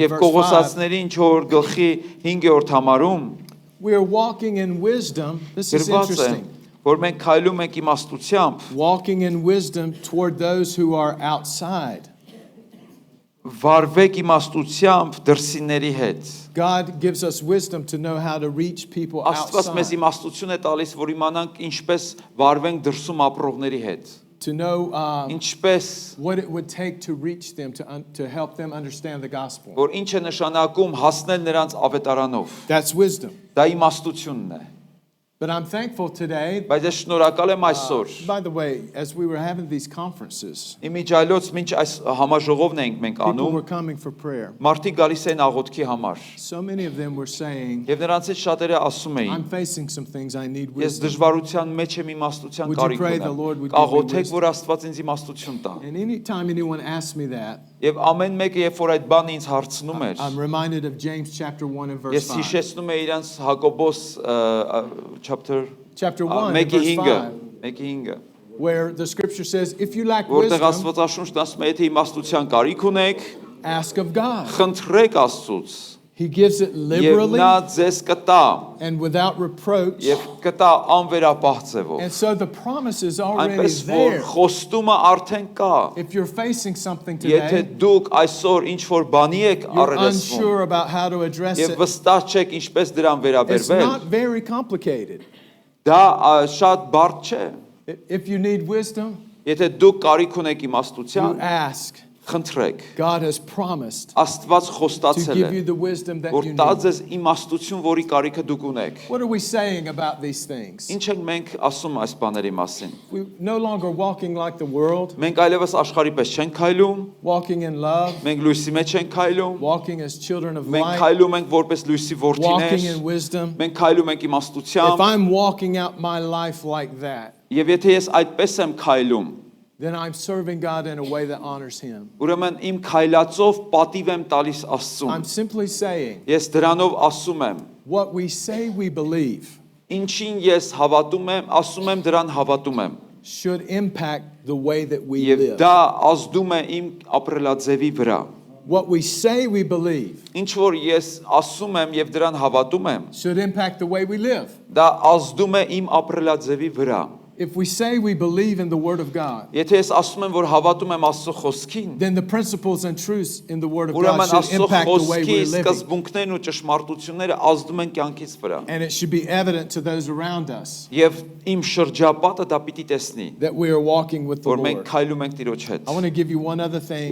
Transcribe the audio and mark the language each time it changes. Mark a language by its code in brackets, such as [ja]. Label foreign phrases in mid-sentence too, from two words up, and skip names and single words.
[hy] Եվ [en] verse 5, [hy] Կողոսացիներին 4 գլխի 5-րդ համարում [en] we are walking in wisdom. This is [hy] գրված է, [en] interesting. [hy] որ մենք քայլում ենք իմաստությամբ, [en] Walking in wisdom toward those who are outside. [hy] վարվեք իմաստությամբ դրսիների հետ։ [en] God gives us wisdom to know how to reach people [hy] Աստված մեզ [en] outside. [hy] իմաստություն է տալիս, որ իմանանք ինչպես վարվենք դրսում ապրողների հետ։ [en] to know [hy] ինչպես [en] what it would take to reach them, to help them understand the gospel. [hy] որ ինչ է նշանակում հասնել նրանց ավետարանով։ [en] That's wisdom. [hy] Դա իմաստությունն է։ [en] But I'm thankful today. [hy] Բայց ես շնորհակալ եմ այսօր։ [en] By the way, as we were having these conferences, [hy] Իմիջայլոց մինչ այս համաժողովն ենք մենք [en] people [hy] անում, [en] were coming for prayer. [hy] մարդիկ գալիս են աղոթքի համար։ [en] So many of them were saying, [hy] Եվ նրանցից շատերը ասում էին. [en] I'm facing some things I need [hy] Ես [en] wisdom. [hy] դժվարության մեջ եմ իմաստության [en] Would you [hy] կարիք [en] pray the Lord [hy] ունեմ։ [en] would give me [hy] Աղոթեք, [en] wisdom? [hy] որ Աստված ինձ իմաստություն տա։ [en] And anytime anyone asks me that, [hy] Եվ ամեն մեկը երբ որ այդ բանը ինձ հարցնում էր, [en] I'm reminded of James chapter 1 and verse [hy] ես [en] 5. [hy] հիշեցնում եմ իրանց Հակոբոս chapter [en] Chapter 1 and [hy] մեկի [en] verse [hy] 5-ը, [en] 5, [hy] մեկի 5-ը, [en] where the scripture says, if you lack [hy] որտեղ [en] wisdom, [hy] Աստվածաշունչն ասում է, եթե իմաստության կարիք ունեք, [en] ask of God. [hy] խնդրեք Աստծուց, [en] He gives it [hy] եւ [en] liberally [hy] նա ձեզ կտա, [en] and without reproach. [hy] եւ կտա անվերապահ ձևով։ [en] And so the promise is already [hy] Այնպես որ [en] there. [hy] խոստումը արդեն կա։ [en] If you're facing something [hy] Եթե [en] today, [hy] դուք այսօր ինչ որ բանի եք [en] you're [hy] առերեսվում [en] unsure about how to address [hy] եւ [en] it, [hy] վստահ չեք ինչպես դրան [en] it's [hy] վերաբերվել, [en] not very complicated. [hy] դա շատ բարդ չէ։ [en] If you need wisdom, [hy] Եթե դուք կարիք ունեք [en] you [hy] իմաստության, [en] ask. [hy] խնդրեք։ [en] God has promised [hy] Աստված [en] to [hy] խոստացել [en] give [hy] է, [en] you the wisdom that [hy] որ [en] you [hy] տա [en] need. [hy] ձեզ իմաստություն, որի կարիքը դուք ունեք։ [en] What are we saying about these things? [hy] Ինչ ենք մենք ասում այս բաների մասին։ [en] We're no longer walking like the world, [hy] Մենք այլևս աշխարհի պես չենք քայլում, [en] walking in love, [hy] մենք լույսի մեջ չենք քայլում, [en] walking as children of [hy] մենք [en] light, [hy] քայլում ենք որպես լույսի [en] walking in [hy] որդիներ, [en] wisdom. [hy] մենք քայլում ենք [en] If [hy] իմաստությամբ, [en] I'm walking out my life like that, [hy] եւ եթե ես այդպես եմ քայլում, [en] then I'm serving God in a way that honors Him. [hy] ուրեմն իմ քայլածով պատիվ եմ տալիս Աստծուն։ [en] I'm simply saying [hy] Ես դրանով ասում եմ, [en] what we say we believe [hy] ինչին ես հավատում եմ, ասում եմ դրան հավատում եմ։ [en] should impact the way that we [hy] Եվ [en] live. [hy] դա ազդում է իմ ապրելաձևի վրա։ [en] What we say we believe [hy] Ինչ որ ես ասում եմ եւ դրան հավատում եմ, [en] should impact the way we live. [hy] դա ազդում է իմ ապրելաձևի վրա։ [en] If we say we believe in the Word of God, [hy] Եթե ես ասում եմ, որ հավատում եմ Աստծո խոսքին, [en] then the principles and truths in the Word of God [hy] ուրեմն [en] should [hy] Աստծո [en] impact the way [hy] խոսքի [en] we're living. [hy] սկզբունքներն ու ճշմարտությունները ազդում են կյանքից վրա։ [en] And it should be evident to those around us [hy] Եվ իմ շրջապատը դա պիտի տեսնի, [en] that we are walking with the [hy] որ մենք [en] Lord. [hy] քայլում ենք Տիրոջ հետ։ [en] I want to give you one other thing